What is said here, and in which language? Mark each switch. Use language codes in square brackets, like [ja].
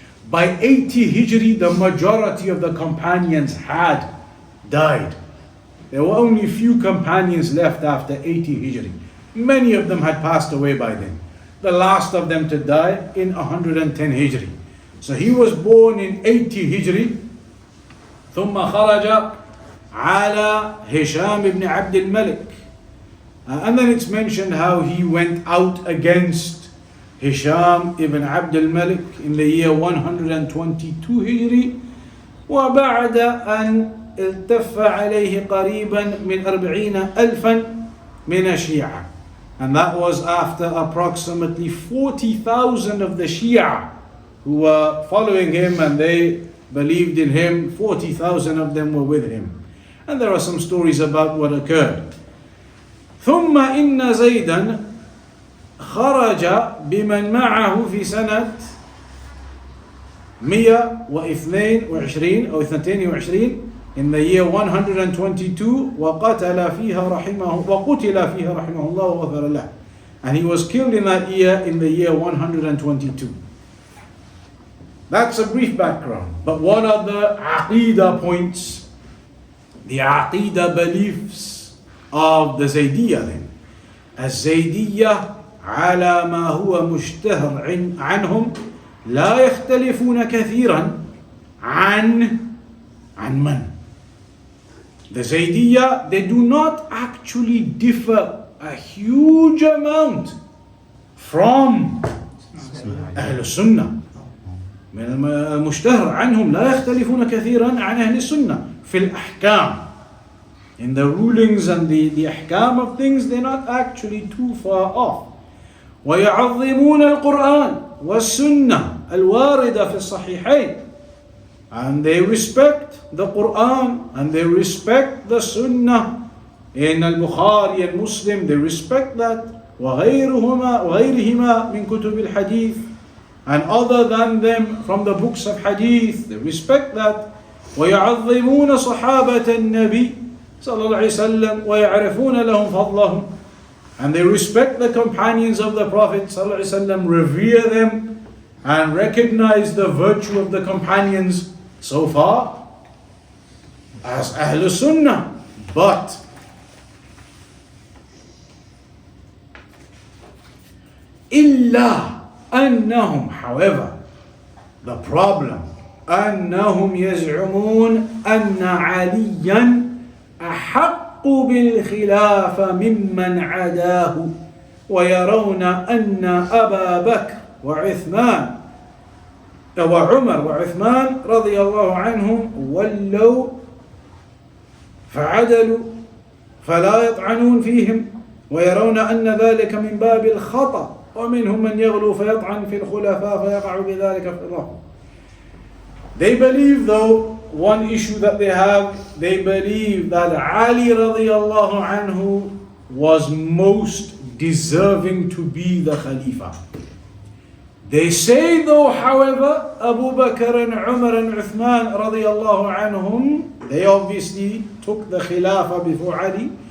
[en] By 80 Hijri, the majority of the companions had died. There were only few companions left after 80 Hijri. Many of them had passed away by then. The last of them to die in 110 Hijri. So he was born in 80 Hijri. [ar] ثم خرج على هشام بن عبد الملك. [en] And then it's mentioned how he went out against Hisham ibn Abd al-Malik in the year 122 Hijri. [ar] وبعد أن التف عليه قريبا من 40,000 من الشيعة. [en] And that was after approximately 40,000 of the Shia who were following him and they believed in him. 40,000 of them were with him. And there are some stories about what occurred. [ar] ثم إن زيدا خرج بمن معه في سنة 122 أو 22 [en] in the year 122 [ar] وقتل فيها رحمه الله وغفر له. [en] And he was killed in that year in the year 122. That's a brief background. But what are the aqidah points? The aqidah beliefs of the Zaydiyya then. [ar] الزيدية على ما هو مشتهر عنهم لا يختلفون كثيرا عن من. [en] The Zaydiyya, they do not actually differ a huge amount from Ahlus-Sunnah. [ar] المشتهر عنهم لا يختلفون كثيرا عن أهل السنة في الأحكام. [en] In the rulings and the ahkam of things, they're not actually too far off. [ar] ويعظمون القرآن والسنة الواردة في الصحيحين. [en] And they respect the Quran and they respect the Sunnah in Al-Bukhari and Muslim. They respect that. [ar] وغيرهما من كتب الحديث. [en] And other than them from the books of hadith, they respect that. [ar] ويعظمون صحابة النبي صلى الله عليه وسلم ويعرفون لهم فضلهم. [en] And they respect the companions of the Prophet صلى الله عليه وسلم, revere them and recognize the virtue of the companions so far as Ahlus-Sunnah. [ar] But إلا أنهم, [en] however, the problem, [ar] أنهم يزعمون أن عليا أحق بالخلافة ممن عداه ويرون أن أبا بكر وعثمان وعمر وعثمان رضي الله عنهم ولوا فعدلوا فلا يطعنون فيهم ويرون أن ذلك من باب الخطأ ومنهم من يغلو فيطعن في الخلفاء فيقع بذلك في الرفض. [en] They believe, though, one issue that they have, they believe that Ali radiallahu anhu was most deserving to be the Khalifa. They say, though, however, Abu Bakr and Umar and Uthman radiallahu anhum, they obviously took the Khilafah before Ali.